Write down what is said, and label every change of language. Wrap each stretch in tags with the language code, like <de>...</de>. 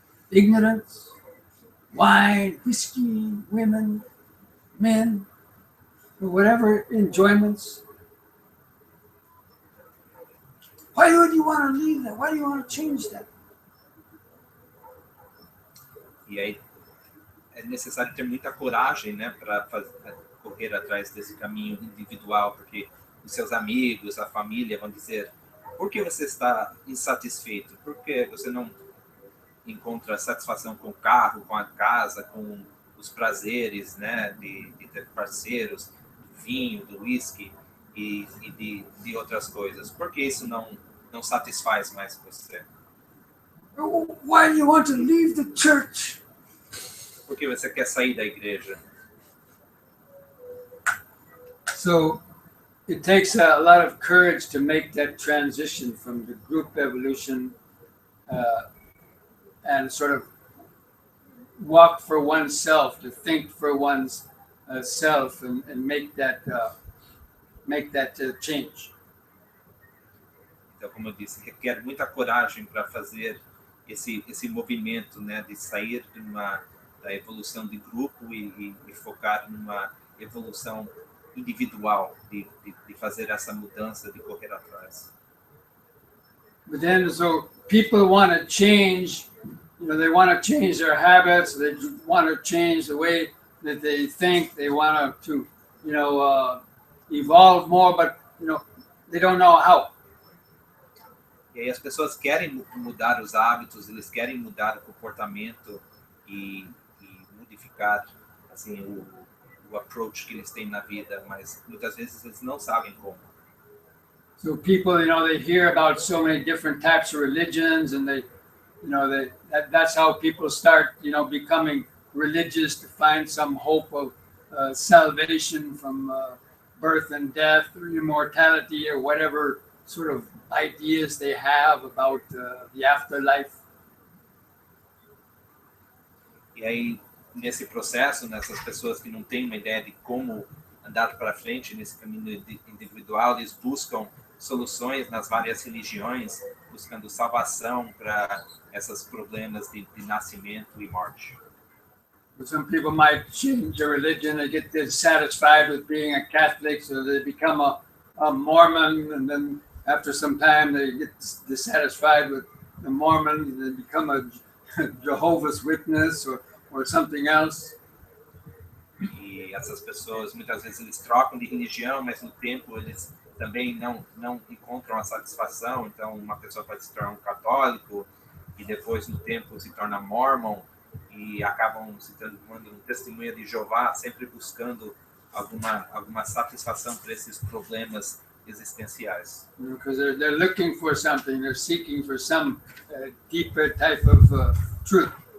<en>Ignorance, wine, whiskey, women, men, or whatever enjoyments. Why would you want to leave that? Why do you want to change that?</en> <pt>E aí é necessário ter muita coragem, né, para correr atrás desse caminho individual, porque os seus amigos, a família vão dizer: por que você está insatisfeito? Por que você não encontra satisfação com o carro, com a casa, com os prazeres, né, de ter parceiros, do vinho, do whisky e de outras coisas? Por que isso não satisfaz mais você?</pt> <en>Why do you want to leave the church?</en> <pt>Por que você quer sair da igreja?</pt> <en>So it takes a lot of courage to make that transition from the group evolution and sort of walk for oneself, to think for one's self and make that change.</en> <pt>Então, como eu disse, requer muita coragem para fazer esse movimento, né, de sair da evolução de grupo e focar numa evolução individual, de fazer essa mudança, de correr atrás.</pt> <en>But then, so people want to change, they want to change their habits, they want to change the way that they think, they want to evolve more, but, they don't know how.</en> <pt>E aí as pessoas querem mudar os hábitos, eles querem mudar o comportamento e modificar assim o approach que eles têm na vida, mas muitas vezes eles não sabem como.</pt> <en>So people, they hear about so many different types of religions, and that's how people start, becoming religious, to find some hope of salvation from birth and death or immortality or whatever sort of ideas they have about the afterlife.</en> <pt>E aí, nesse processo, nessas pessoas que não têm uma ideia de como andar para frente nesse caminho individual, eles buscam soluções nas várias religiões, buscando salvação para esses problemas de nascimento e morte.</pt> <en>Some people might change their religion, they get dissatisfied with being a Catholic, so they become a Mormon, and then after some time they get dissatisfied with the Mormons, and they become a Jehovah's Witness or something else.</en> <pt>E E essas pessoas, muitas vezes, eles trocam de religião, mas no tempo eles também não encontram a satisfação. Então, uma pessoa pode se tornar um católico e depois, no tempo, se torna mormon e acabam se tornando um testemunha de Jeová, sempre buscando alguma satisfação para esses problemas existenciais.</pt> <en>Because they're looking for something, they're seeking for some deeper type of truth.</en>